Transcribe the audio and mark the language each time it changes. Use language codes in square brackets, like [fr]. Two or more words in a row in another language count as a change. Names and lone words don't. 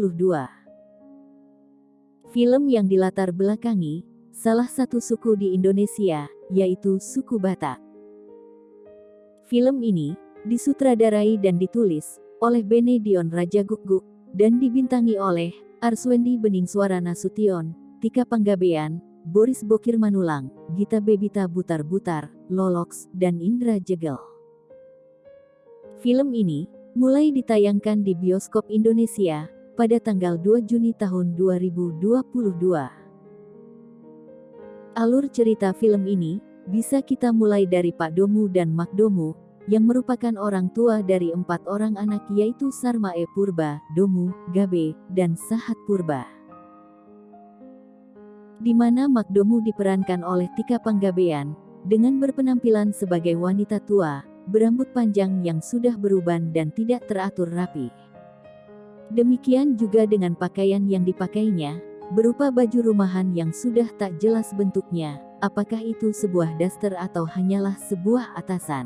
[id] Film yang dilatar belakangi salah satu suku di Indonesia, yaitu suku Batak. Film ini disutradarai dan ditulis oleh Benedion Rajaguguk dan dibintangi oleh Arswendi Beningswara Nasution, Tika Panggabean, Boris Bokir Manulang, Gita Bebita Butar-Butar, Lolox, dan Indra Jegel. Film ini mulai ditayangkan di bioskop Indonesia pada tanggal 2 Juni tahun 2022. Alur cerita film ini bisa kita mulai dari Pak Domu dan Mak Domu, yang merupakan orang tua dari 4 orang anak, yaitu Sarmae Purba, Domu, Gabe, dan Sahat Purba. Di mana Mak Domu diperankan oleh Tika Panggabean, dengan berpenampilan sebagai wanita tua, berambut panjang yang sudah beruban dan tidak teratur rapi. Demikian juga dengan pakaian yang dipakainya, berupa baju rumahan yang sudah tak jelas bentuknya, apakah itu sebuah daster atau hanyalah sebuah atasan.